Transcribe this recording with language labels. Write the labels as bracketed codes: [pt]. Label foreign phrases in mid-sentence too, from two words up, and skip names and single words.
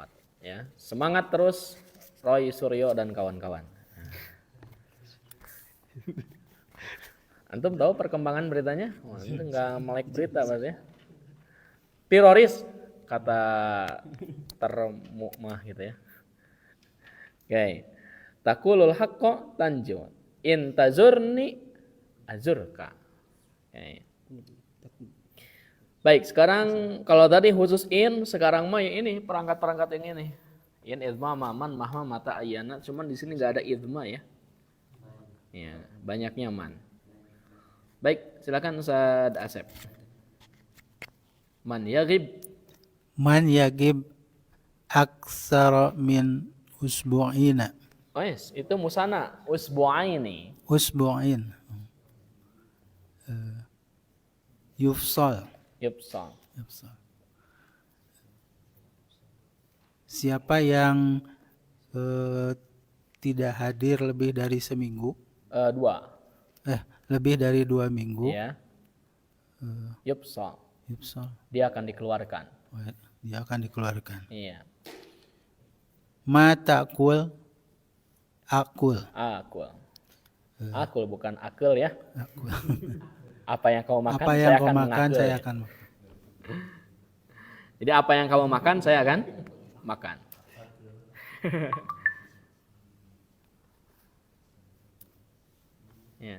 [id] Ya, semangat terus, Roy Suryo dan kawan-kawan. Antum tahu perkembangan beritanya? Wah, itu nggak melek berita pasti ya. Teroris kata termukmah gitu ya. Oke. [ar] Takulul haqqo tanju. In tazurni azurka. [id] Oke. Baik, sekarang kalau tadi khusus in, sekarang mah ya ini perangkat-perangkat yang ini. [ar] In idma maman mahma mata ayana, [id] cuman di sini nggak ada idma ya. Ya, banyaknya man. Baik, silakan Ustaz Asep. [ar] Man yagib. Man yagib aksara min usbu'ina. [en] Oh yes, [ar] itu musana usbu'aini. Usbu'in. Yufsal. Yupsal. Yufsal. [id] Siapa yang tidak hadir lebih dari seminggu? Dua. Lebih dari 2 minggu. [ar] Ya. Yupsal. Yufsal. [id] Dia akan dikeluarkan. Dia akan dikeluarkan. Iya. [ar] Ma ta'kul akul. Akul. Akul [id] bukan akil ya. [ar] Akul. [id] Apa yang kamu makan, Apa yang saya kau akan makan, mengakil. saya akan makan. Jadi apa yang kamu makan, saya akan makan. Ya.